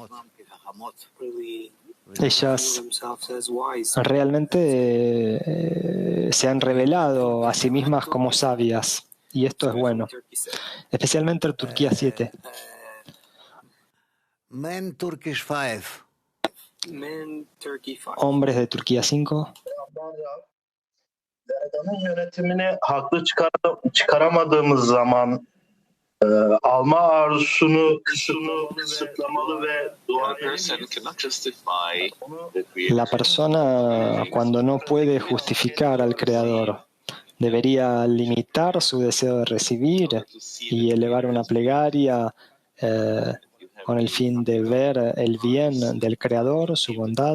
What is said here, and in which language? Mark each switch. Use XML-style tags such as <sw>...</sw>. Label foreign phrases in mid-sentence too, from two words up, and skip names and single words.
<es>Ellas realmente se han revelado a sí mismas como sabias, y esto es bueno, especialmente en Turquía 7. Hombres de Turquía 5.</es> <tr>Yönetimini haklı çıkaramadığımız zaman alma arzusunu kısıtlamalı ve</tr> <es>La persona, cuando no puede justificar al Creador, debería limitar su deseo de recibir y elevar una plegaria con el fin de ver el bien del Creador, su bondad.</es>